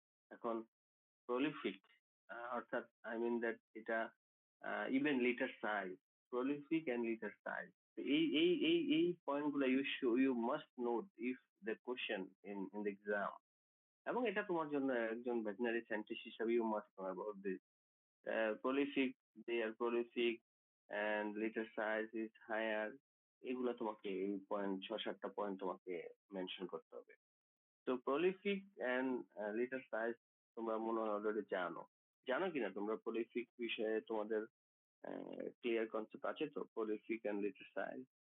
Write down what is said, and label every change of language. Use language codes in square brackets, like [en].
[bn] এখন প্রলিফিক অর্থাৎ I mean that এটা even litre size, prolific and litre size. এই পয়েন্ট গুলো [en] you must note if the question in the exam, [bn] এবং এটা তোমার জন্য একজন ভেটেনারি সায়েন্টিস্ট হিসাবে [en] You must know about this. prolific, they are prolific and litter size is higher। [bn] এগুলো তোমাকে এই পয়েন্ট, ছ সাতটা পয়েন্ট তোমাকে মেনশন করতে হবে। তো prolific and litter size তোমরা মনে হয় অলরেডি জানো। জানো কিনা তোমরা prolific বিষয়ে, তোমাদের ক্লিয়ার কনসেপ্ট আছে তো prolific and litter size?